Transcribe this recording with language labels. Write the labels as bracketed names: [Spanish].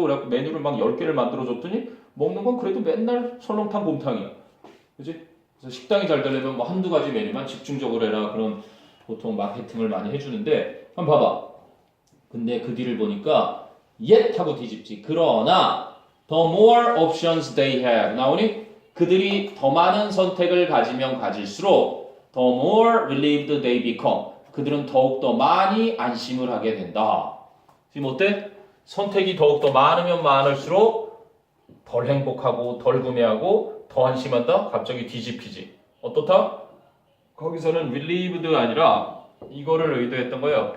[Korean] 그래갖고 메뉴를 막 10개를 만들어줬더니 먹는 건 그래도 맨날 설렁탕, 곰탕이야. 그치? 그래서 식당이 잘 되려면 뭐 한두 가지 메뉴만 집중적으로 해라. 그런 보통 마케팅을 많이 해주는데 한번 봐봐. 근데 그 뒤를 보니까 yet 하고 뒤집지. 그러나 [English] the more options they have [Korean] 나오니 그들이 더 많은 선택을 가지면 가질수록 [English] the more relieved they become. [Korean] 그들은 더욱더 많이 안심을 하게 된다. 지금 어때? 선택이 더욱더 많으면 많을수록 덜 행복하고 덜 구매하고 더 안심한다? 갑자기 뒤집히지. 어떻다? 거기서는 relieved 아니라 이거를 의도했던 거예요.